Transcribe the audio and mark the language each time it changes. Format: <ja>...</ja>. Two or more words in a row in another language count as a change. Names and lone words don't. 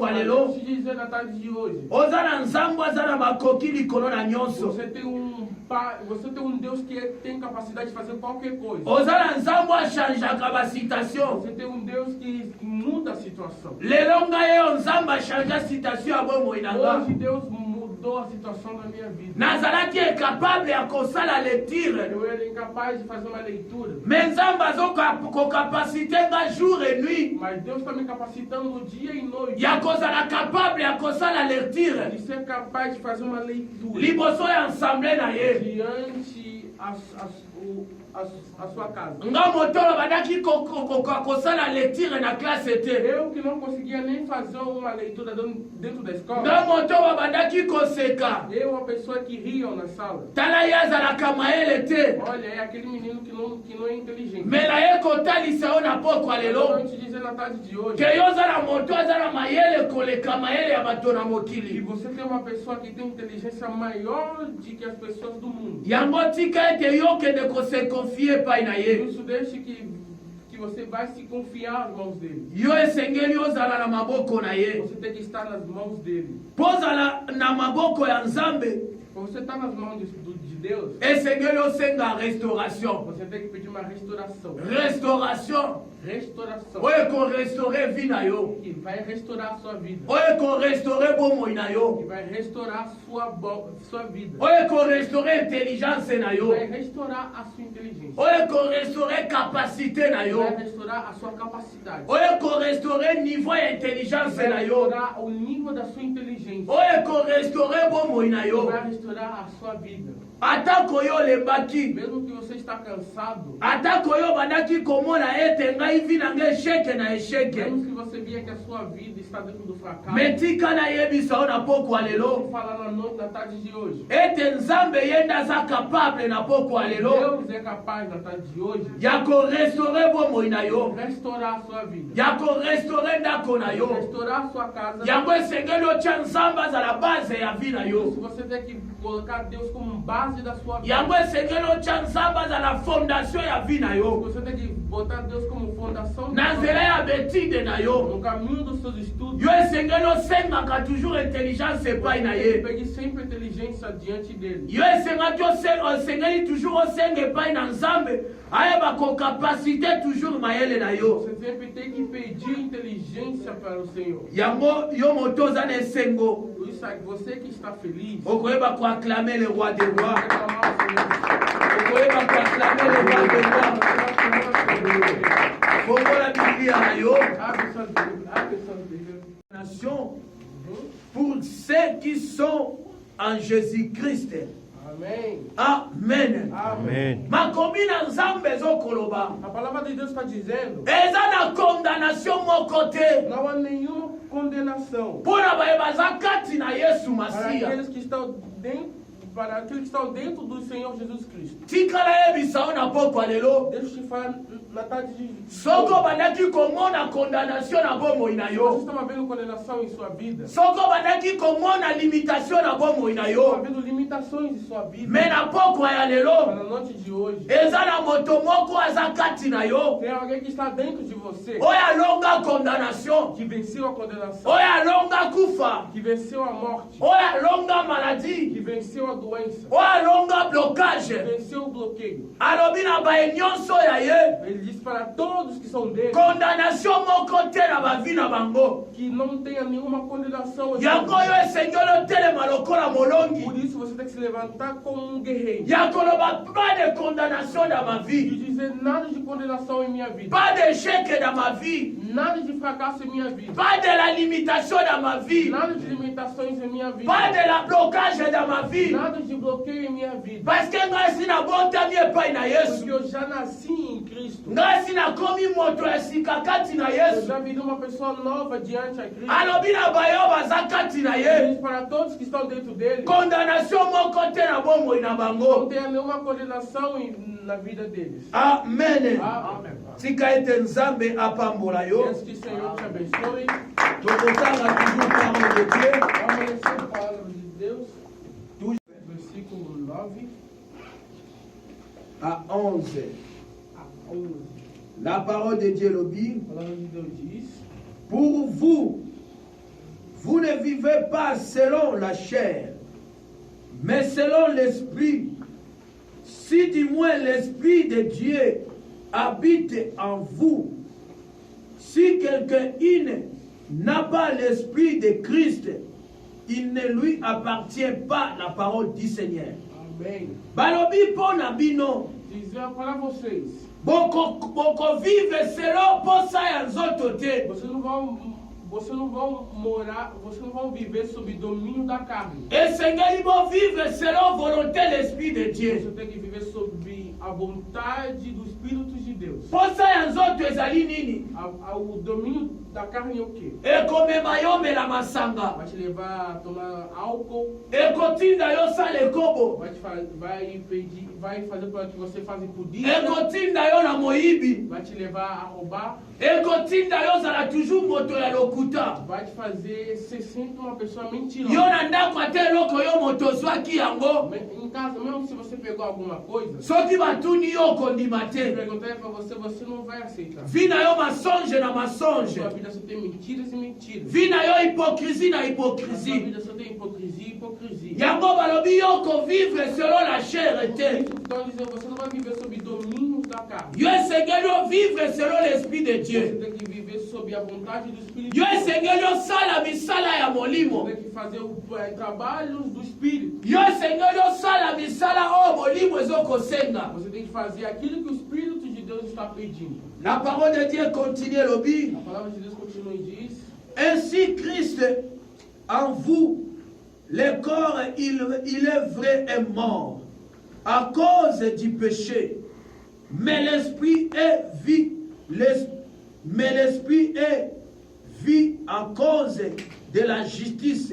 <pt>Eu</pt> <ln>alelo.</ln> <pt>te dizer na tarde de hoje.</pt> <ln>Oza na Nzambe aza na makoki likolo na nyonso.</ln> <pt>Você tem um Deus que tem capacidade de fazer qualquer coisa.</pt> <ln>Oza na Nzambe achangeaka basitation.</ln> <pt>Você tem um Deus que muda a situação.</pt> <ln>Lelo ngai yo Nzambe achange citation ya bomoi na nga.</ln> <pt>Hoje Deus mudou a situação da minha vida.</pt> <ln>Nazalaki incapable ya kosala lecture.</ln> <pt>Eu era incapaz de fazer uma leitura.</pt> <ln>Me Nzambe azokokapasite nga</ln> <fr>jour et nuit.</fr> <pt>Mas Deus está me capacitando no dia e noite.</pt> <ln>Ya kozala capable ya kosala lecture.</ln> <pt>De ser capaz de fazer uma leitura.</pt> <ln>Liboso ya ensemble na ye.</ln> <pt>Diante a sua casa.</pt> <ln>Nga motolo badaki kosala lecture na classe te.</ln> <pt>Eu que não conseguia nem fazer uma leitura dentro da escola.</pt> <ln>Nga motolo badaki koseka.</ln> <pt>Eu, a pessoa que riam na sala.</pt> <ln>Tala ye azalaka mayele te.</ln> <pt>Olha, é aquele menino que não é inteligente.</pt> <ln>Me na ye kotalisa yo na poko</ln> <pt>Eu</pt> <ln>alelo.</ln> <pt>vou te dizer na tarde de hoje.</pt> <ln>Ke yo ozala moto azala mayele koleka mayele ya bato na</ln> <pt>Que</pt> <ln>mokili.</ln> <pt>você tem uma pessoa que tem inteligência maior do que as pessoas do mundo.</pt> <ln>Yango tika ete yo kende kose confie pai na ye.</ln> <pt>Isso deixa que você vai se confiar nas mãos dele.</pt> <ln>Yo esengeli ozala na maboko na ye.</ln> <pt>Você tem que estar nas mãos dele.</pt> <ln>Pozala na maboko ya Nzambe.</ln> <pt>Quando você está nas mãos de Deus,</pt> <ln>Esengeli osenga restauration.</ln> <pt>você tem que pedir uma restauração.</pt> <fr>Restauration.</fr> <pt>Restauração.</pt> <ln>Oyo korestore vi na yo.</ln> <pt>Que vai restaurar a sua vida.</pt> <ln>Oyo korestore bomoi na</ln> <pt>Que</pt> <ln>yo.</ln> <pt>vai restaurar a sua vida.</pt> <ln>Oyo korestore intelligence na yo.</ln> <pt>Vai restaurar a sua inteligência.</pt> <ln>Oyo korestore capacité na yo.</ln> <pt>Vai restaurar a sua capacidade.</pt> <ln>Oyo korestore niveau ya intelligence</ln> <pt>Vai</pt> <ln>na yo.</ln> <pt>restaurar o nível da sua inteligência.</pt> <ln>Oyo korestore bomoi na yo.</ln> <pt>Vai restaurar a sua vida.</pt> <ln>Atako yo lembaki.</ln> <pt>Mesmo que você está cansado.</pt> <ln>Atako yo bandaki komona ete ngai vi na ngai échec na échec.</ln> <pt>Mesmo que você via que a sua vida está dentro do fracasso.</pt> <ln>Metika na yebisa yo na poko</ln> <pt>Vou</pt> <ln>alelo.</ln> <pt>falar na noite, na tarde de hoje.</pt> <ln>Ete Nzambe yenda aza capable na poko alelo.</ln> <pt>Deus é capaz na tarde de hoje</pt> <ln>Ya korestore bomoi na yo.</ln> <pt>restaurar a sua vida.</pt> <ln>Ya korestore ndako na yo.</ln> <pt>Restaurar a sua casa.</pt> <ln>Yango esengeli otya Nzambe azala base ya vi na</ln> <pt>Se</pt> <ln>yo.</ln> <pt>você tem que colocar Deus como base da sua vida.</pt> <ln>Yango esengeli otya Nzambe azala fondation ya vi na yo.</ln> <pt>Você tem que botar Deus como fundação</pt> <ln>na nzela ya betide na yo.</ln> <pt>no caminho dos seus estudos.</pt> <ln>Yo esengeli osengaka toujours intelligence epai na ye.</ln> <pt>Pegue sempre inteligência diante dele.</pt> <ln>Yo esengaki osengeli toujours osenga epai na nzambe ayeba kokapasite toujours mayele na yo.</ln> <pt>Você sempre tem que pedir inteligência para o Senhor.</pt> <ln>Yango yo moto oza na esengo</ln> <pt>Por isso, você que está feliz,</pt> <ln>okoyeba koacclamer</ln> <fr>le roi des rois.</fr> <pt>reclamar ao Senhor.</pt> <ln>Okoyeba koacclamer</ln> <fr>le roi des rois.</fr> <ln>Fongola biblia na yo.</ln> <pt>Abre suas Bíblias, abre suas Bíblias.</pt> <fr>Nation pour ceux qui sont en Jésus-Christ.</fr> <pt>Amém. Amen. Amém.</pt> <ln>Makomi na nzambe ezokoloba</ln> <pt>A palavra de Deus está dizendo:</pt> <ln>eza na condamnation moko te</ln> <pt>não há nenhuma condenação</pt> <ln>mpona baye baza kati na Yesu</ln> <pt>para</pt> <ln>Masiya.</ln> <pt>aqueles que estão dentro do Senhor Jesus Cristo.</pt> <ln>Tikala yebisa yo na pokwa lelo</ln> <pt>Deixa eu te falar na tarde de</pt> <ln>soko obandaki komona condamnation na bomoi na</ln> <pt>Você</pt> <ln>yo,</ln> <pt>estava vendo condenação em sua vida?</pt> <ln>soko obandaki komona limitation na bomoi na</ln> <pt>Estava</pt> <ln>yo,</ln> <pt>vendo limitações em sua vida.</pt> <ln>me na pokwa ya</ln> <pt>Para</pt> <ln>lelo</ln> <pt>a noite de hoje,</pt> <ln>eza na moto moko aza kati na yo</ln> <pt>tem alguém que está dentro de você</pt> <ln>oyo alonga condamnation,</ln> <pt>que venceu a condenação,</pt> <ln>oyo alonga kufa,</ln> <pt>que venceu a morte,</pt> <ln>oyo alonga</ln> <pt>que</pt> <fr>maladie,</fr> <pt>venceu a doença,</pt> <ln>oyo alonga</ln> <pt>que</pt> <fr>blocage.</fr> <pt>venceu o bloqueio.</pt> <ln>Alobi na baye nyonso ya ye</ln> <pt>Ele diz para todos que são dele</pt> <ln>condamnation moko te na bavi na bango.</ln> <pt>que não tenha nenhuma condenação. em</pt> <ln>Yango</ln> <pt>sua</pt> <ln>yo</ln> <pt>vida.</pt> <ln>esengeli otelema lokola molongi</ln> <pt>Por isso você tem que se levantar como um guerreiro</pt> <ln>ya koloba</ln> <fr>pas de condamnation dans ma</fr> <pt>e</pt> <fr>vie,</fr> <pt>dizer: nada de condenação em minha vida,</pt> <fr>pas d'échec dans ma vie,</fr> <pt>nada de fracasso em minha vida,</pt> <fr>pas de la limitation dans ma vie,</fr> <pt>nada de limitações em minha vida,</pt> <fr>pas de la blocage dans ma vie,</fr> <pt>nada de bloqueio em minha vida.</pt> <fr>parce que</fr> <ln>ngai si nabotami epai na</ln> <pt>Porque</pt> <ln>Yesu,</ln> <pt>eu já nasci em Cristo.</pt> <ln>ngai si nakomi moto ya sika kati na</ln> <pt>Eu</pt> <ln>Yesu.</ln> <pt>já virei uma pessoa nova diante a Cristo.</pt> <ln>Alobi na bayo baza kati na</ln> <pt>Ele</pt> <ln>ye</ln> <pt>diz para todos que estão dentro dele:</pt> <ln>condamnation moko te na bomoi na</ln> <pt>não</pt> <ln>bango.</ln> <pt>tenha nenhuma condenação na vida deles.</pt> <ln>Amen.</ln> <pt>Amém.</pt> <ln>Tika ete nzambe apambola yo.</ln> <pt>Deus que o Senhor te abençoe.</pt> <ln>Tokotanga toujours</ln> <fr>parole de Dieu.</fr> <pt>Vamos ler a palavra de Deus. Versículo 9</pt> <fr>À 11.</fr> <pt>a 11.</pt> <fr>La parole de Dieu lobby.</fr> <pt>A palavra de Deus diz:</pt> <fr>Pour vous, vous ne vivez pas selon la chair, mais selon l'esprit. Si du moins l'esprit de Dieu habite en vous. Si quelqu'un n'a pas l'esprit de Christ, il ne lui appartient pas la parole du Seigneur.</fr> <pt>Amém.</pt> <ln>Balobi pona bino.</ln> <pt>Dizer para vocês:</pt> <ln>Boko</ln> <fr>vive selon</fr> <ln>posa ya nzoto te.</ln> <pt>vocês não vão viver sob domínio da carne.</pt> <ln>Esengeli bo</ln> <fr>vive selon volonté l'esprit de Dieu.</fr> <pt>Você tem que viver sob a vontade do Espírito de Deus.</pt> <ln>Posa ya nzoto ezali nini?</ln> <pt>O domínio da carne é o quê?</pt> <ln>Ekomema yo mela masanga.</ln> <pt>Vai te levar a tomar álcool,</pt> <ln>Ekotinda yo sala ekobo.</ln> <pt>vai fazer para que você faça impudência,</pt> <ln>Ekotinda yo na moyibi.</ln> <pt>vai te levar a roubar,</pt> <ln>Ekotinda yo zala toujours moto ya lokuta.</ln> <pt>vai te fazer ser sempre uma pessoa mentirosa.</pt> <ln>Yo na ndako ate eloko yo moto zwaki yango.</ln> <pt>Em casa, mesmo se você pegou alguma coisa,</pt> <ln>Soki batuni yo kondima</ln> <pt>se</pt> <ln>te.</ln> <pt>perguntar para você não vai aceitar.</pt> <ln>Vi na yo masonge na masonge.</ln> <pt>Sua vida só tem mentiras e mentiras.</pt> <ln>Vi na yo hipocrisie na</ln> <pt>Na sua</pt> <fr>hipocrisie.</fr> <pt>vida só tem hipocrisia e hipocrisia.</pt> <ln>Yango balobi yo ko</ln> <fr>vivre selon la chair</fr> <ln>te.</ln> <pt>Então dizendo, você não vai viver sob domínio da carne.</pt> <ln>Yo esengeli yo</ln> <fr>vivre selon l'esprit de</fr> <pt>Você</pt> <fr>Dieu.</fr> <pt>tem que viver sob a vontade do Espírito.</pt> <ln>Yo esengeli yo sala misala ya molimo.</ln> <pt>Você tem que fazer trabalhos do Espírito.</pt> <ln>Yo esengeli yo sala misala oyo molimo ezokosenga.</ln> <pt>Você tem que fazer aquilo que o Espírito de Deus está pedindo.</pt> <fr>La parole de Dieu continue lobi.</fr> <pt>A palavra de Deus continua e diz:</pt> <fr>Ainsi Christ en vous, le corps il est vrai et mort à cause du péché, mais l'esprit est vie, mais l'esprit est vie à cause de la justice.</fr>